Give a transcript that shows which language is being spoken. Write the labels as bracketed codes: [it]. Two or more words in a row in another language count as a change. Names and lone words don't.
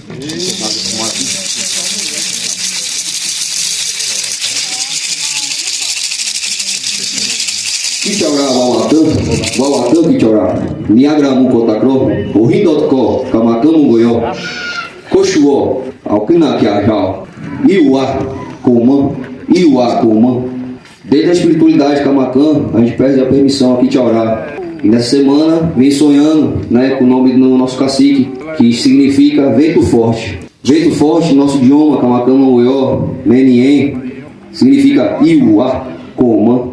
[vkm] Kichaura Wawatan Kichaura Niagra Mukotacro Ohindotko Kamakamungoyo Koshuo Alkina Kiajal Iwa Kuma. [pt] Desde a espiritualidade Camacan, a gente pede a permissão aqui de orar. E nessa semana vem sonhando, né, com o nome do nosso cacique, que significa vento forte. Vento forte, nosso idioma, Camacamangoió, Menien, significa Iwa Kuma.